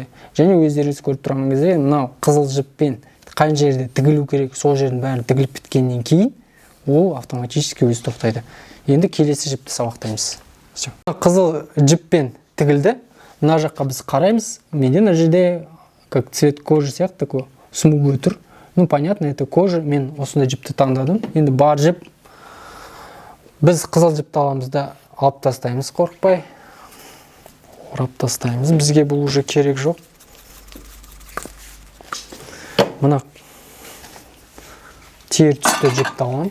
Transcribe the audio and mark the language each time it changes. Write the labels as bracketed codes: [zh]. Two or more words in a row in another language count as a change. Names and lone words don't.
[kk] Және өздеріңіз көріп тұрған кезде мынау қызыл жіппен қай жерде тігілу керек, сол жердің бәрін тігіліп біткеннен кейін ол автоматически өзі тоқтайды. Енді келесі жіпті сабақтаймыз. Қызыл жіппен тігілді. Мына жаққа біз қараймыз. Менде мына жерде [ru] как цвет кожи [kk] сияқты [ru] такой смуглый [kk] тұр. [ru] Ну, понятно, это кожа. [kk] Мен осындай жіпті таңдадым. Енді бар жіп. Біз қызыл жіпті аламыз да алып тастаймыз, қорықпай. Орап тастаймыз. Бізге бұл уже керек жоқ. Мына тер түсті жіпті аламын.